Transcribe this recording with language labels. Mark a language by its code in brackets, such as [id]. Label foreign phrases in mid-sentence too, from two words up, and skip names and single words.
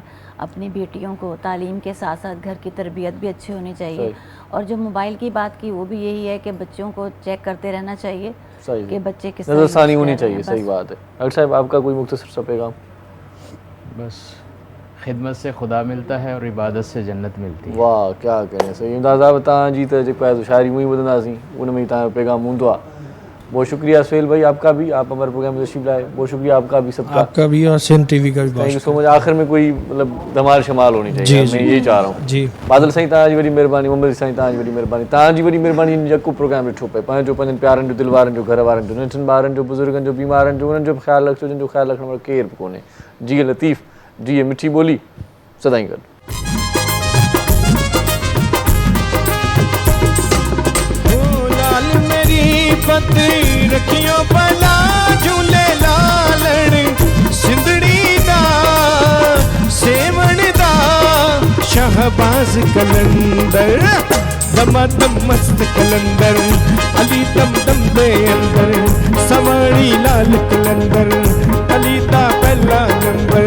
[ur] اپنی بیٹیوں کو تعلیم کے ساتھ ساتھ گھر کی تربیت بھی اچھی ہونی چاہیے. اور جو موبائل کی بات کی وہ بھی یہی ہے کہ بچوں کو چیک کرتے رہنا چاہیے کہ بچے کس طرح نظرثانی ہونی چاہیے۔ صحیح بات ہے. ڈاکٹر صاحب، آپ کا کوئی مختصر سا پیغام? بس خدمت سے خدا ملتا ہے اور عبادت سے جنت ملتی ہے. واہ، کیا کہیں۔ صحیح. [sd] इमदाद साहब, तव्हां जी त जेको आहे सो शाइरी मुई ॿुधंदासीं, उन में तव्हांजो पैगाम हूंदो आहे। [ur] بہت شکریہ سہیل بھائی، آپ کا بھی، آپ ہمارے پروگرام میں تشریف لائے. بہت شکریہ آپ کا بھی، سب کا, آپ کا بھی اور سندھ ٹی وی کا بھی. [en] Thank you so much. [ur] آخر میں کوئی مطلب دھمال شمال ہونی چاہیے، میں یہی چاہ رہا ہوں جی. [sd] बादल साईं तव्हांजी वॾी महिरबानी, मोहम्मद साईं तव्हांजी वॾी महिरबानी, तव्हांजी वॾी महिरबानी जेको प्रोग्राम ॾिठो पए, पंहिंजो पंहिंजनि प्यारनि जो, दिलि वारनि जो, घर वारनि जो, नंढनि ॿारनि जो, बुज़ुर्गनि जो, बीमारनि जो, उन्हनि जो ख़्यालु रखिजो जिन जो ख़्यालु रखण वारो केरु बि कोन्हे। जी लतीफ़, जी मिठी ॿोली, सदाईं गॾु। [pa] پت رکھیو بھلا جھولے لالن سندھڑی دا سیہون دا شہباز قلندر دمادم مست قلندر علی دم دم دے اندر سواری لال قلندر علی دا پہلا نمبر.